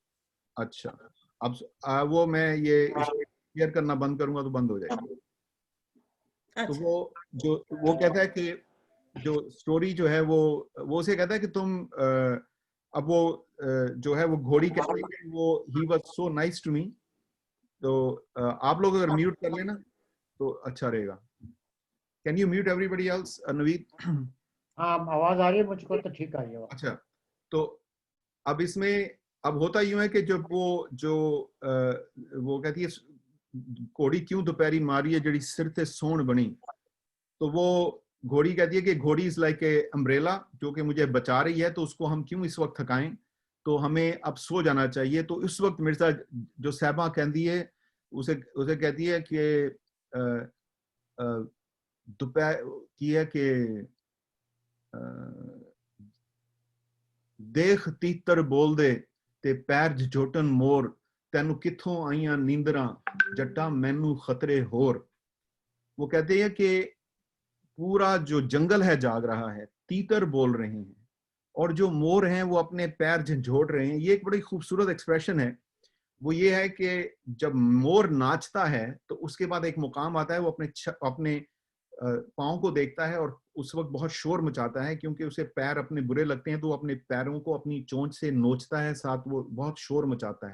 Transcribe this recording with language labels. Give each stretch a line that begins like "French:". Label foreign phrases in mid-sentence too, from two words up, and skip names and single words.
Urdu: اچھا اب وہ میں یہ شیئر کرنا بند کروں گا تو بند ہو جائے گی. تو وہ کہتا ہے کہ جو سٹوری جو ہے وہ اسے کہتا ہے کہ تم اب وہ جو ہے وہ گھوڑی کہتے ہیں کہ وہ
English: he was so nice to me.
Urdu: تو آپ لوگ اگر میوٹ کر لینا تو اچھا رہے گا.
English: Can you mute everybody else?
Urdu: نوید ہاں آواز آ رہی ہے مجھ کو تو ٹھیک آ رہی ہے. اچھا تو اب اس میں اب ہوتا یوں ہے کہ جب وہ کہتی ہے
Punjabi: گھوڑی کیوں دوپہری ماری ہے جڑی سر تے سون بنی.
Urdu: تو وہ گھوڑی کہتی ہے کہ گھوڑی
English: is like a umbrella
Urdu: جو کہ مجھے بچا رہی ہے، تو اس کو ہم کیوں اس وقت تھکائیں، تو ہمیں اب سو جانا چاہیے. تو اس وقت مرزا جو صاحبہ کہتی ہے اسے کہتی ہے کہ دوپہر کی ہے کہ
Punjabi: دیکھ تیتر بول دے تے پیر جھوٹن مور تینو کتھوں آئیاں نیندراں جٹا مینو خطرے ہور.
Urdu: وہ کہتے ہیں کہ پورا جو جنگل ہے جاگ رہا ہے، تیتر بول رہے ہیں اور جو مور ہیں وہ اپنے پیر جھنجھوڑ رہے ہیں. یہ ایک بڑی خوبصورت ایکسپریشن ہے. وہ یہ ہے کہ جب مور ناچتا ہے تو اس کے بعد ایک مقام آتا ہے، وہ اپنے پاؤں کو دیکھتا ہے اور اس وقت بہت شور مچاتا ہے کیونکہ اسے پیر اپنے برے لگتے ہیں، تو وہ اپنے پیروں کو اپنی چونچ سے نوچتا ہے، ساتھ وہ بہت شور مچاتا ہے.